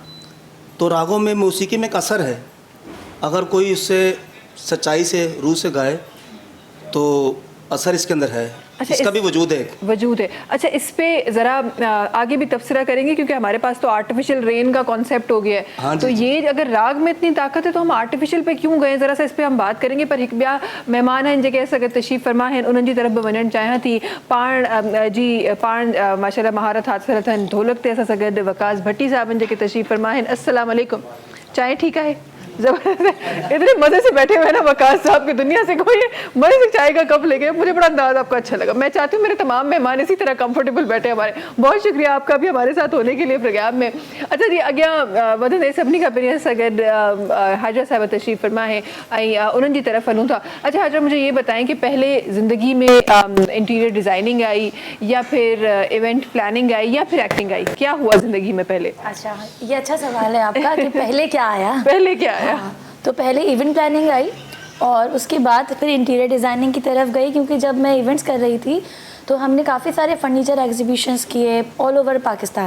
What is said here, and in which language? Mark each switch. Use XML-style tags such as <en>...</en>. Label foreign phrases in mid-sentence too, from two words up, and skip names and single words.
<ur>تو راگوں میں موسیقی میں ایک اثر ہے۔ اگر کوئی اس سے سچائی سے روح سے گائے تو اثر اس کے اندر ہے. अच्छा, اس کا بھی وجود ہے. وجود ہے. اچھا، اس پہ ذرا آگے بھی تبصرہ کریں گے کیونکہ ہمارے پاس تو</ur> <en>artificial rain</en> <ur>کا کانسیپٹ ہو گیا ہے. ہاں جی, तो जी। یہ اگر راگ میں اتنی طاقت ہے تو ہم آرٹیفیشل پہ کیوں گئے؟ ذرا سا اس پہ ہم بات کریں گے.</ur> <sd>पर हिकु ॿिया महिमान आहिनि जेके असां गॾु तशरीफ़ फरमा आहिनि, उन्हनि जी तरफ़ बि वञणु चाहियां थी। पाण माशाल्लाह महारत हासिल अथनि ढोलक ते। असां सां गॾु वकास भट्टी साहिबनि जेके तशरीफ़ फरमा आहिनि।</sd> <ar>السلام علیکم.</ar> <ur>چائے ٹھیک ہے؟ زبردست. اتنے مزے سے بیٹھے ہوئے ہیں نا وقاص صاحب کی دنیا سے کوئی مزے سے چائے کا کپ لے کے. مجھے بڑا انداز آپ کا اچھا لگا۔ میں چاہتی ہوں میرے تمام مہمان اسی طرح کمفرٹیبل بیٹھے ہمارے. بہت شکریہ آپ کا بھی ہمارے ساتھ ہونے کے لیے پروگرام میں. اچھا جی,</ur> <sd>अॻियां वधंदे सभिनी खां पहिरीं सां गॾु हाजरा साहिबा तशरीफ़ फरमा है ऐं उन्हनि जी तरफ़ हलूं था।</sd> <ur>اچھا ہاجرہ، مجھے یہ بتائیں کہ پہلے زندگی میں</ur> <en>interior designing</en> <ur>آئی یا پھر</ur> <en>event planning</en> <ur>آئی یا پھر ایکٹنگ آئی? کیا ہوا زندگی میں پہلے? اچھا، یہ اچھا سوال ہے آپ کا کہ پہلے کیا آیا. پہلے کیا آیا? ہاں، تو پہلے</ur> <en>event planning</en> <ur>آئی اور اس کے بعد پھر</ur> <en>interior designing</en> <ur>کی طرف گئی، کیونکہ جب میں ایونٹس کر رہی تھی تو ہم نے کافی سارے</ur> <en>furniture exhibitions</en> <ur>किए</ur> <en>all over Pakistan.</en>